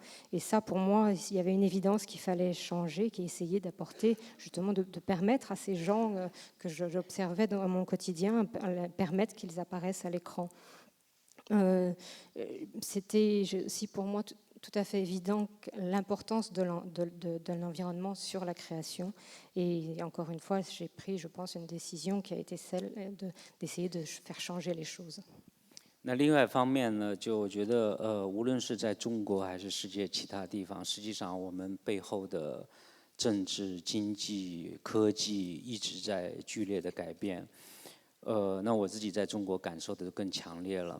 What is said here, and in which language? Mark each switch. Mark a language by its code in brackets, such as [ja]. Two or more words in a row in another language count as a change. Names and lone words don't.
[fr] Et ça, pour moi, il y avait une évidence qu'il fallait changer, qui essayait d'apporter, justement, de permettre à ces gens que j'observais dans mon quotidien, permettre qu'ils apparaissent à l'écran. C'était aussi pour moi tout à fait évident l'importance de l'environnement sur la création. Et encore une fois, j'ai pris, je pense, une décision qui a été celle d'essayer de faire changer les choses. [zh] 那另外一方面呢，就我觉得无论是在中国还是世界其他地方，实际上我们背后的政治、经济、科技一直在剧烈的改变。那我自己在中国感受的更强烈了。